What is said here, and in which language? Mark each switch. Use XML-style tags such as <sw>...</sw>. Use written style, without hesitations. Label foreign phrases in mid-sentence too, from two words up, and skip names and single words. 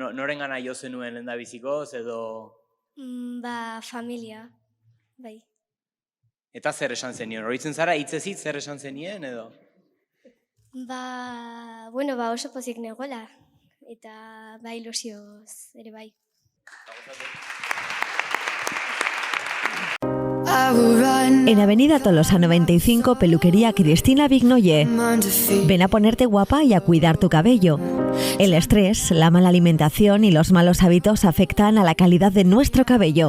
<eu>Norengana jo zenuen lehendabizikoz edo... Familia, bai. Eta zer esan zenien? Horitzen zara hitzezit zer esan zenien edo? Oso pozik negoela. Eta ilusioz ere bai.</eu> <es>En Avenida Tolosa 95, Peluquería Cristina Vignolle. Ven a ponerte guapa y a cuidar tu cabello. El estrés, la mala alimentación y los malos hábitos afectan a la calidad de nuestro cabello.</es>